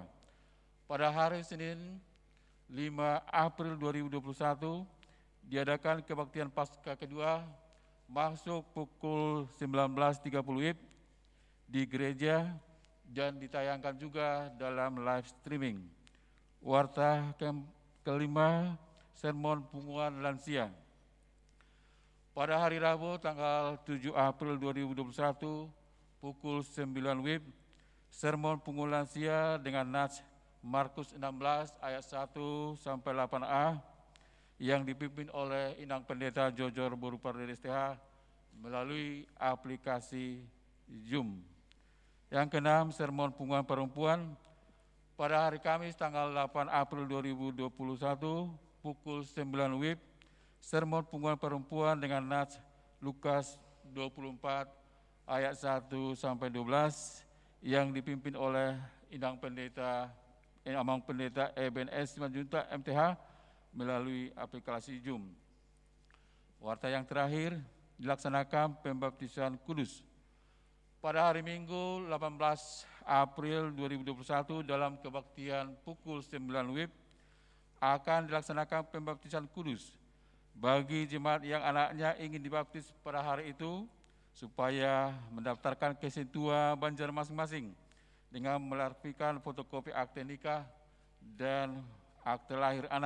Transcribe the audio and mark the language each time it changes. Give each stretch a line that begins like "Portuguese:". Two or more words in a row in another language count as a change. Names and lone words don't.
Indonesian: Pada hari Senin 5 April 2021 diadakan kebaktian Paskah kedua masuk pukul 19.30 WIB di gereja dan ditayangkan juga dalam
English: live streaming.
Indonesian: Warta kelima, sermon punguan lansia. Pada hari Rabu tanggal 7 April 2021 pukul 9 WIB, sermon punggung lansia dengan nats Markus 16 ayat 1 sampai 8a yang dipimpin oleh Inang Pendeta Jojor Borupardede STH melalui aplikasi Zoom. Yang keenam, sermon punggungan perempuan pada hari Kamis tanggal 8 April 2021 pukul 9 WIB, sermon punggungan perempuan dengan nats Lukas 24 ayat 1 sampai 12 yang dipimpin oleh Amang Pendeta EBNS Simanjuntak MTH melalui aplikasi Zoom. Warta yang terakhir dilaksanakan pembaptisan kudus pada hari Minggu 18 April 2021 dalam kebaktian pukul 9 WIB akan dilaksanakan pembaptisan kudus bagi jemaat yang anaknya ingin dibaptis pada hari itu supaya mendaftarkan ke Sintua Banjar masing-masing dengan melarfikan fotokopi akte nikah dan akte lahir anak.